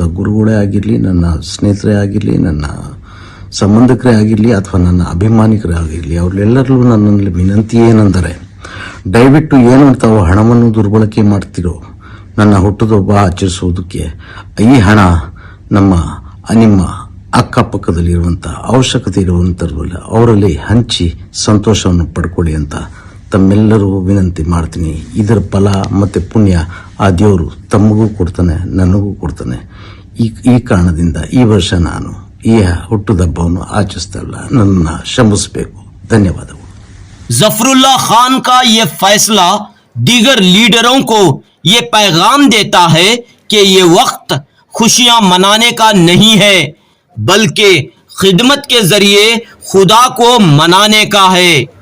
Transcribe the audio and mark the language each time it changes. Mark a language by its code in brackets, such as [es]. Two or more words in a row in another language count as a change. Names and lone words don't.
[kn] ಗುರುಗಳೇ ಆಗಿರಲಿ, ನನ್ನ ಸ್ನೇಹಿತರೇ ಆಗಿರಲಿ, ನನ್ನ ಸಂಬಂಧಿಕರೇ ಆಗಿರಲಿ ಅಥವಾ ನನ್ನ ಅಭಿಮಾನಿಕರೇ ಆಗಿರಲಿ, ಅವರೆಲ್ಲರಲ್ಲೂ ನನ್ನಲ್ಲಿ ವಿನಂತಿ ಏನೆಂದರೆ, ದಯವಿಟ್ಟು ಏನು ತಾವು ಹಣವನ್ನು ದುರ್ಬಳಕೆ ಮಾಡ್ತಿರೋ ನನ್ನ ಹುಟ್ಟುಹಬ್ಬ ಆಚರಿಸುವುದಕ್ಕೆ ಈ ಹಣ ನಿಮ್ಮ ಅಕ್ಕಪಕ್ಕದಲ್ಲಿರುವಂಥ ಅವಶ್ಯಕತೆ ಇರುವಂಥವ್ರಲ್ಲ ಅವರಲ್ಲಿ ಹಂಚಿ ಸಂತೋಷವನ್ನು ಪಡ್ಕೊಳ್ಳಿ ಅಂತ ತಮ್ಮೆಲ್ಲರಿಗೂ ವಿನಂತಿ ಮಾಡ್ತೀನಿ. ಇದರ ಫಲ ಮತ್ತು ಪುಣ್ಯ ಆ ದೇವರು ತಮಗೂ ಕೊಡ್ತಾನೆ, ನನಗೂ ಕೊಡ್ತಾನೆ. ಈ ಕಾರಣದಿಂದ ಈ ವರ್ಷ ನಾನು ಈ ಹುಟ್ಟುಹಬ್ಬವನ್ನು ಆಚರಿಸ್ತಾ ಇಲ್ಲ, ನನ್ನನ್ನು ಕ್ಷಮಿಸಬೇಕು. ಧನ್ಯವಾದಗಳು. [hi] जफरुल्लाह खान का ये फैसला दीगर लीडरों को ये पैगाम देता है कि ये वक्त खुशियां मनाने का नहीं है, बल्कि खिदमत के जरिए खुदा को मनाने का है।